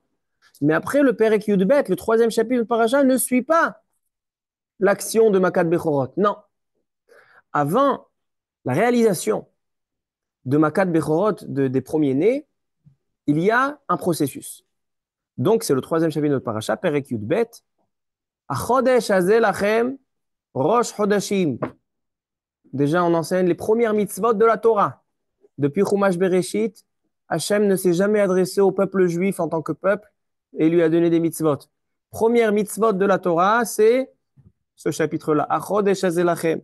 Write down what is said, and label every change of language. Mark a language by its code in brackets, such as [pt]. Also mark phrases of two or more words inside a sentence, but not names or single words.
[fr] Mais après, le [he] פרק י"ב, [fr] le troisième chapitre de paracha, ne suit pas l'action de [he] מכת בכורות. [fr] Non. Avant la réalisation de [he] מכת בכורות [fr] des premiers-nés, il y a un processus. Donc, c'est le troisième chapitre de notre paracha, [he] פרק י"ב. החודש הזה לכם ראש חודשים. [fr] Déjà, on enseigne les premières mitzvot de la Torah. Depuis Chumash Bereshit, Hachem ne s'est jamais adressé au peuple juif en tant que peuple et lui a donné des mitzvot. Première mitzvot de la Torah, c'est ce chapitre-là. [he] החודש הזה לכם.